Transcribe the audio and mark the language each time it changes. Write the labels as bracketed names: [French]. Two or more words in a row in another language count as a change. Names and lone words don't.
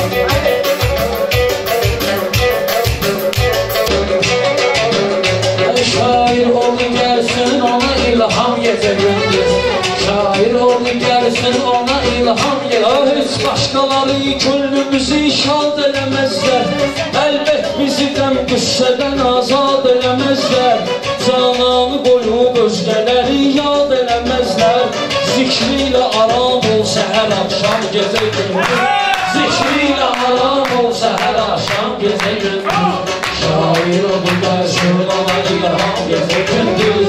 [Turkish] Şair ol gelsin ona ilham gece gündüz. Şair ol gelsin ona ilham gece. Hiç başkaları gönlümüzü şad elemezler. [Azerbaijani] Elbet bizi dem qüssədən azad eləməzlər. Cananı qoyub özgələri yad eləməzlər. Zikriyle aram ol səhər akşam gecə gündüz. Zikriyle aram ol səhər akşam gecə gündüz. Şair ol gəlsin ona ilham gecə gündüz.